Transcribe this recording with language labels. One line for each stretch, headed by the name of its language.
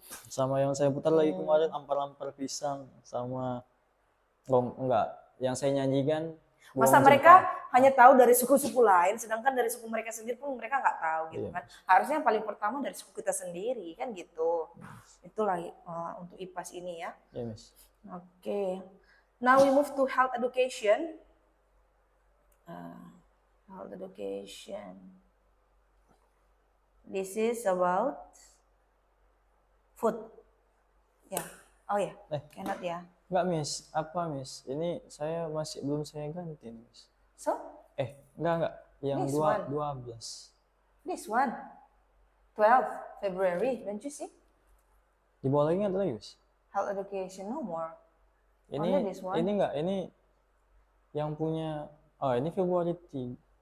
Indonesian: sama yang saya putar lagi kemarin ampar-ampar pisang sama enggak yang saya nyanyikan Masa mereka hanya tahu dari suku-suku lain, sedangkan dari suku mereka sendiri pun mereka nggak tahu gitu kan. Harusnya yang paling pertama dari suku kita sendiri kan gitu. Itulah untuk IPAS ini ya.
English: Miss. Oke. Now we move to health education. Health education. This is about food.
Indonesian: Ya. Oh ya.
English: Cannot ya.
Indonesian: Enggak Miss, apa Miss? Ini saya belum saya ganti Miss.
English: So?
Indonesian: Enggak. Yang
English: This one. 12. This one. 12 February, don't you see?
Indonesian: Di bawah lagi nggak ada lagi Miss?
English: Health education, no more.
Indonesian: Ini
English: Only this one.
Indonesian: ini enggak, ini yang punya ini Februari 3.